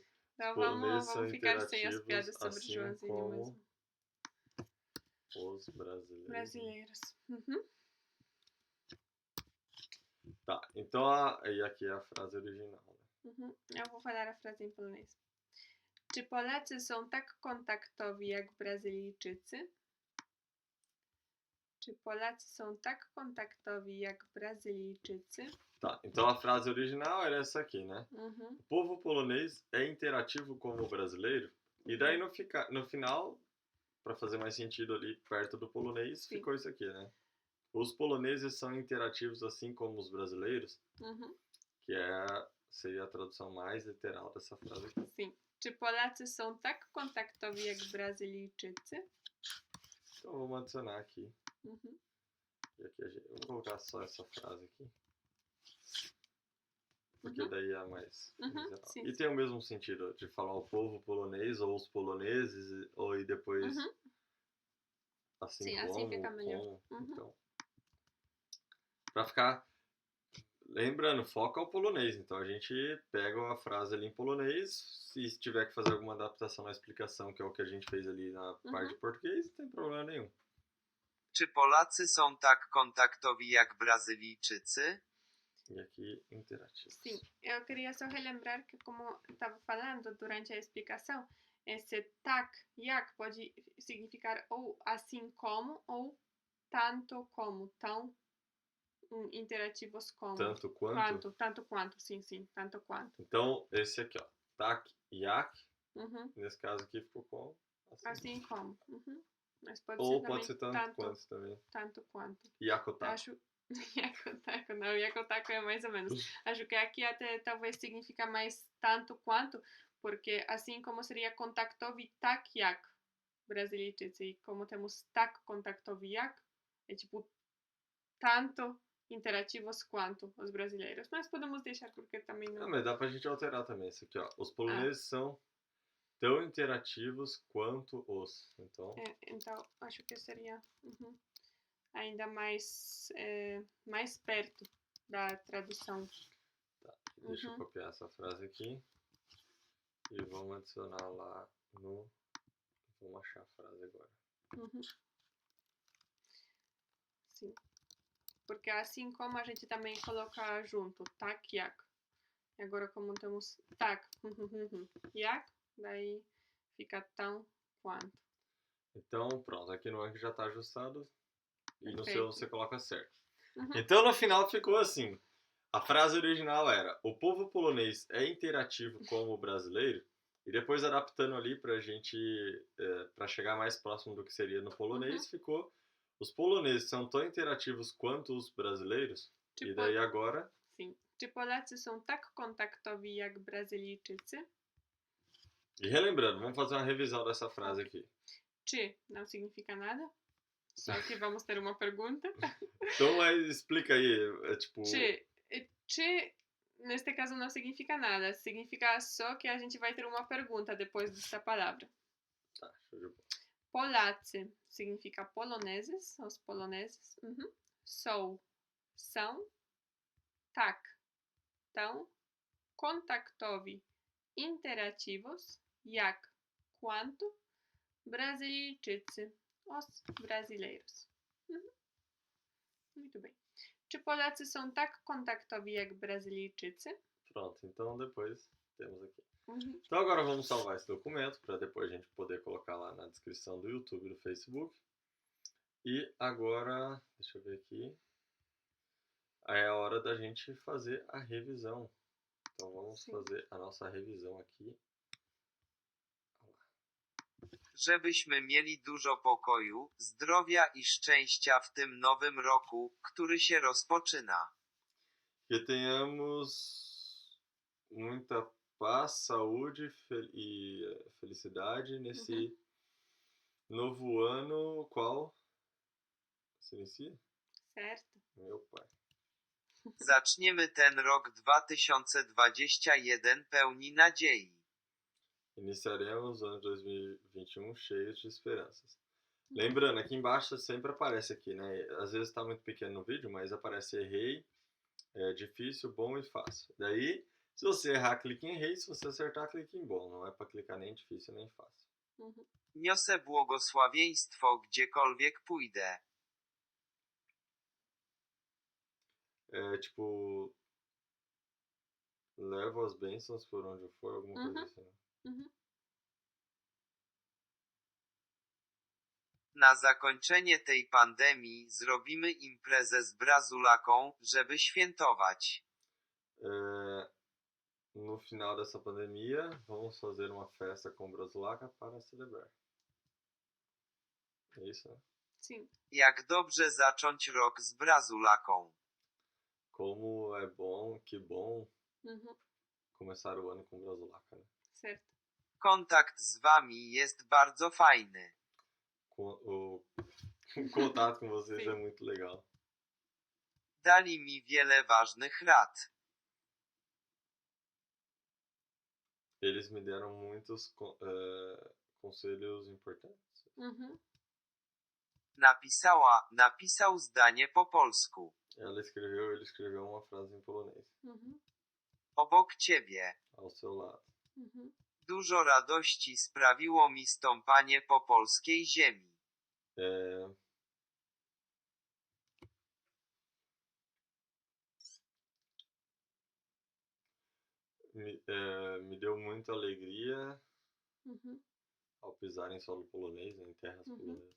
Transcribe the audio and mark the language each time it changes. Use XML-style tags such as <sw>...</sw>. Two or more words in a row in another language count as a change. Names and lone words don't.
<pt>Então poloneses são vamos ficar sem as interativos, piadas sobre assim Joãozinho como mesmo. os brasileiros. Brasileiros. Uhum. Tá, então e aqui é a frase original, né? Uhum. Eu vou falar a frase em polonês.</pt> <pl>Czy Polacy są tak kontaktowi jak Brazylijczycy? Czy Polacy są tak kontaktowi jak Brazylijczycy?</pl> <pt>Tá, então a frase original era essa aqui, né? Mhm. O povo polonês é interativo como o brasileiro. E daí no final, para fazer mais sentido ali perto do polonês, Sim. ficou isso aqui, né? Os poloneses são interativos assim como os brasileiros, Mhm. que seria a tradução mais literal dessa frase aqui. Sim.</pt> <pl>Czy Polacy są tak kontaktowi jak Brazylijczycy?</pl> <pt>Então vamos adicionar aqui. Mhm. E aqui eu vou colocar só essa frase aqui. Porque Uhum. daí é mais geral. Sim, E sim. tem o mesmo sentido de falar o povo polonês ou os poloneses, ou e depois Uhum. assim Sim, como, assim fica melhor. com. Uhum. Então, pra ficar. Lembrando, foca o polonês. Então a gente pega a frase ali em polonês. Se tiver que fazer alguma adaptação na explicação, que é o que a gente fez ali na parte de português, não tem problema nenhum.</pt> <pl>Czy Polacy są tak kontaktowi jak Brazylijczycy?</pl> <pt>E aqui, interativos. Sim, eu queria só relembrar que, como estava falando durante a explicação, esse</pt> <pl>tak, jak</pl> <pt>pode significar ou assim como ou tanto como, tão interativos como. Tanto quanto. Tanto quanto, sim, tanto quanto. Então, esse aqui, ó.</pt> <pl>Tak, jak.</pl> <pt>Uhum. Nesse caso aqui ficou com Assim como. Uhum. Mas pode Ou ser pode também ser tanto quanto também. tanto quanto. Yakotaku. Acho. Yakotaku, não, Yakotaku é mais ou menos. Acho que aqui até talvez significa mais tanto quanto, porque assim como seria</pt> <pl>kontaktowi tak jak Brazylijczycy,</pl> <pt>e como temos</pt> <pl>tak kontaktowi jak,</pl> <pt>é tipo tanto interativos quanto os brasileiros. Mas podemos deixar porque também não. Não, mas dá pra gente alterar também esse aqui, ó. Os poloneses são tão interativos quanto os. Então, Então acho que seria ainda mais, mais perto da tradução. tá. Deixa eu copiar essa frase aqui. E vamos adicionar lá no. Vamos achar a frase agora. Sim. Porque assim como a gente também coloca junto</pt> <pl>tak jak.</pl> <pt>E agora como temos</pt> <pl>tak jak,</pl> <pt>daí fica tão quanto. Então, pronto. Aqui no Anki já tá ajustado. E no Perfeito. seu você coloca certo. Então, no final ficou assim. A frase original era: o povo polonês é interativo como o brasileiro. E depois adaptando ali pra gente, pra chegar mais próximo do que seria no polonês, ficou: os poloneses são tão interativos quanto os brasileiros. Tipo, e daí agora. Sim.</pt> <pl>Czy Polacy są tak kontaktowi jak Brazylijczycy?</pl> <pt>E relembrando, vamos fazer uma revisão dessa frase aqui. Czy não significa nada? Só que vamos ter uma pergunta. Então, mas explica aí, tipo. Czy neste caso não significa nada. Significa só que a gente vai ter uma pergunta depois desta palavra. Tá, show de bola. Polacy significa poloneses, os poloneses. São, tak, tão, kontaktowi, interativos, jak, quanto, Brazylijczycy, os brasileiros. Muito bem.</pt> <pl>Czy Polacy są tak kontaktowi jak Brazylijczycy?</pl> <pt>Pronto, então depois temos aqui. Então agora vamos salvar esse documento para depois a gente poder colocar lá na descrição do YouTube e do Facebook. E agora, deixa eu ver aqui. É a hora da gente fazer a revisão. Então vamos fazer a nossa revisão aqui.</pt> <pl>Żebyśmy mieli dużo pokoju, zdrowia i szczęścia w tym nowym roku, który się rozpoczyna.</pl> <pt>Que tenhamos muita paz, saúde e felicidade nesse novo ano, qual se inicia? Certo. Meu pai.</pt> <pl>Zaczniemy ten rok 2021 pełni nadziei.</pl> <pt>Iniciaremos o ano 2021 cheios de esperanças. Lembrando, aqui embaixo sempre aparece aqui, né? Às vezes está muito pequeno no vídeo, mas aparece errei, difícil, bom e fácil. Daí, se você errar, clique em errei, se você acertar, clique em bom. Não é para clicar nem difícil nem fácil.</pt> <pl>Niosę błogosławieństwo gdziekolwiek pójdę.</pl> <pt>Tipo, levo as bênçãos por onde eu for, alguma coisa assim.</pt> <pl>Na zakończenie tej pandemii zrobimy imprezę z Brazulaką, żeby świętować.</pl> <pt>No final dessa pandemia, vamos fazer uma festa com Brasulaca para celebrar. É isso, né? Sim.</pt> <pl>Jak dobrze zacząć rok z Brazulaką.</pl> <pt>Como é bom, que bom Mhm. começar o ano com Brasulaca, né? Certo.</pt> <pl>Kontakt z wami jest bardzo fajny.</pl> <pt>O contato com vocês Sim. é muito legal.</pt> <pl>Dali mi wiele ważnych rad.</pl> <pt>Eles me deram muitos conselhos importantes. Mhm.</pt> <pl>Napisał zdanie po polsku.</pl> <pt>Ele escreveu uma frase em polonês. Mhm.</pt> <pl>Obok ciebie.</pl> <pt>Ao seu lado. Mhm.</pt> <pl>Dużo radości sprawiło mi stąpanie po polskiej ziemi.</pl> <pt>É, me deu muita alegria Mhm. ao pisar em solo polonês, em terras Mhm. polonesas.</pt>